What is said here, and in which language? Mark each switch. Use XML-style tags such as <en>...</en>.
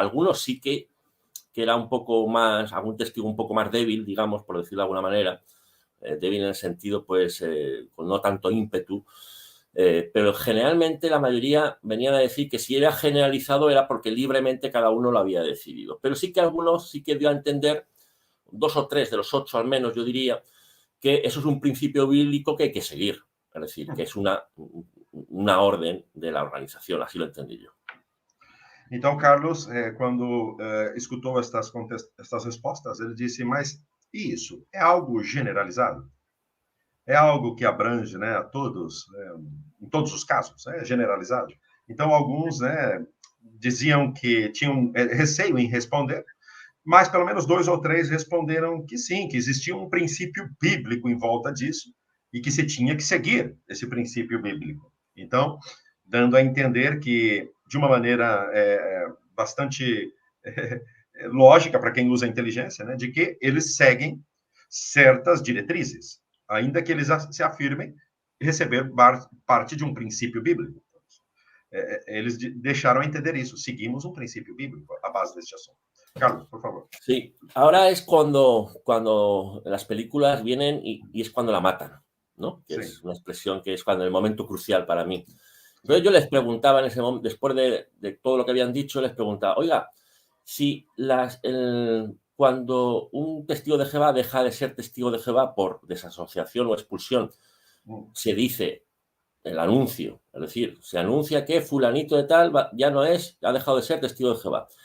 <es>Algunos sí que era un poco más, algún testigo un poco más débil, digamos, por decirlo de alguna manera, débil en el sentido, pues, con no tanto ímpetu, pero generalmente la mayoría venían a decir que si era generalizado era porque libremente cada uno lo había decidido. Pero sí que algunos sí que dio a entender, 2 o 3 de los 8 al menos, yo diría, que eso es un principio bíblico que hay que seguir. Es decir, que es una orden de la organización, así lo entendí yo.</es> <pt>Então, Carlos, quando escutou estas respostas, ele disse, mas isso é algo generalizado? É algo que abrange, né, a todos, em todos os casos, é generalizado? Então, alguns, né, diziam que tinham receio em responder, mas pelo menos 2 ou 3 responderam que sim, que existia um princípio bíblico em volta disso e que se tinha que seguir esse princípio bíblico. Então, dando a entender que, de uma maneira bastante lógica para quem usa a inteligência, né, de que eles seguem certas diretrizes, ainda que eles se afirmem receber parte de um princípio bíblico. Eles deixaram a entender isso. Seguimos um princípio bíblico à base deste assunto. Carlos, por favor.</pt> <es>Sí, ahora es cuando las películas vienen y es cuando la matan, ¿no? Que Sí. es una expresión que es cuando el momento crucial para mí. Entonces yo les preguntaba en ese momento, después de todo lo que habían dicho, les preguntaba, oiga, si cuando un testigo de Jehová deja de ser testigo de Jehová por desasociación o expulsión, se dice el anuncio, es decir, se anuncia que fulanito de tal ya no es, ha dejado de ser testigo de Jehová.</es>